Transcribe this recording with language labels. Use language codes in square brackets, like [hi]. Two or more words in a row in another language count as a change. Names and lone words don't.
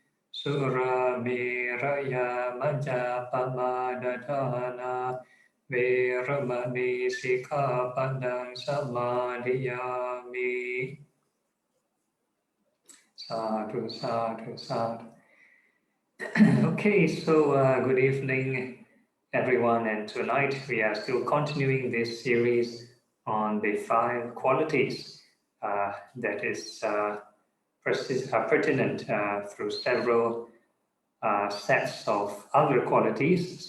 [pi] Suramiraya majjapamadatthana veramani sikkhapadang samadhiyami. Sadhu, sadhu, sadhu. [en] Okay, so good evening, everyone, and tonight we are still continuing this series on the 5 qualities that is pertinent through several sets of other qualities.